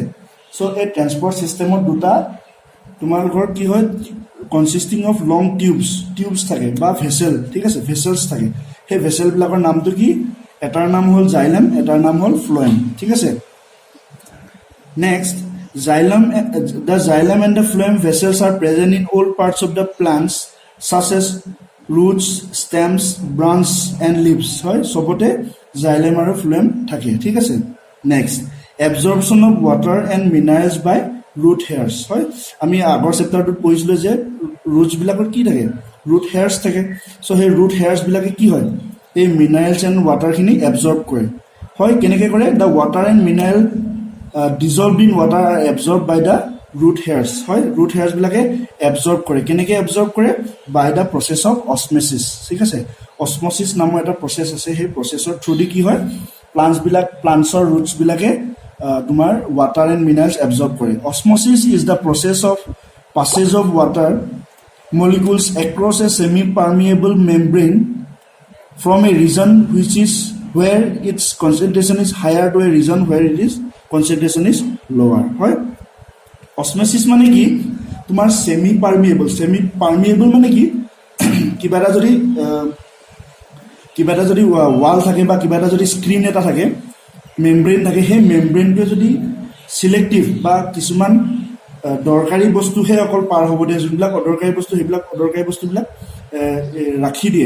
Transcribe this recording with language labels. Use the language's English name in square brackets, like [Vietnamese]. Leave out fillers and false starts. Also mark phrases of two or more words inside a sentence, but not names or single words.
[Assamese] চ' এই ট্ৰেন্সপৰ্ট ছিষ্টেমত দুটা তোমালোকৰ কি হয়, [English] consisting of long tubes [Assamese] থাকে বা ভেচেল, ঠিক আছে, ভেচেলছ থাকে। সেই ভেচেলবিলাকৰ নামটো কি, এটাৰ নাম হ'ল জাইলেম, এটাৰ নাম হ'ল ফ্ল'ৱেম, ঠিক আছে। নেক্সট, [English] the xylem and the phloem vessels are present in all parts of the plants such as roots, stems, branch and leaves, [Assamese] হয়, সবতে xylem আৰু phloem থাকে, ঠিক আছে। [English] নেক্সট, absorption of water and minerals by root hairs, [Assamese] হয়। আমি আগৰ চেপ্টাৰটোত পঢ়িছিলোঁ যে ৰুটছবিলাকৰ কি থাকে, [English] root hairs [Assamese] থাকে। চ' সেই [English] root hairs [Assamese] কি হয়, এই [English] minerals and water [Assamese] এবজৰ্ব কৰে, হয়। কেনেকৈ কৰে, [English] the water and mineral dissolved in water are absorbed by the root hairs, [Assamese] হয়। [English] root hairs [Assamese] এবজৰ্ব কৰে, কেনেকৈ এবজৰ্ব কৰে, [English] by the process of osmosis, [Assamese] ঠিক আছে। অছম'চিছ নামৰ এটা প্ৰচেছ আছে, সেই প্ৰচেছৰ থ্ৰুদি কি হয়, প্লাণ্টছৰ ৰুটছবিলাকে তোমাৰ [English] water and minerals [Assamese] এবজৰ্ব কৰে। [English] osmosis is the process of passage of water molecules across a semi-permeable membrane from a region which is where its concentration is higher to a region where it is concentration is lower, [Assamese] হয়। অছম'চিছ মানে কি, তোমাৰ [English] semi permeable [Assamese] মানে কি, কিবা এটা যদি ৱাল থাকে বা কিবা এটা যদি স্ক্ৰীন এটা থাকে, মেমব্ৰেইন থাকে, সেই মেমব্ৰেইনটোৱে যদি চিলেক্টিভ বা কিছুমান দৰকাৰী বস্তুহে অকল পাৰ হ'ব দিয়ে, যোনবিলাক অদৰকাৰী বস্তু সেইবিলাক অদৰকাৰী বস্তুবিলাক ৰাখি দিয়ে।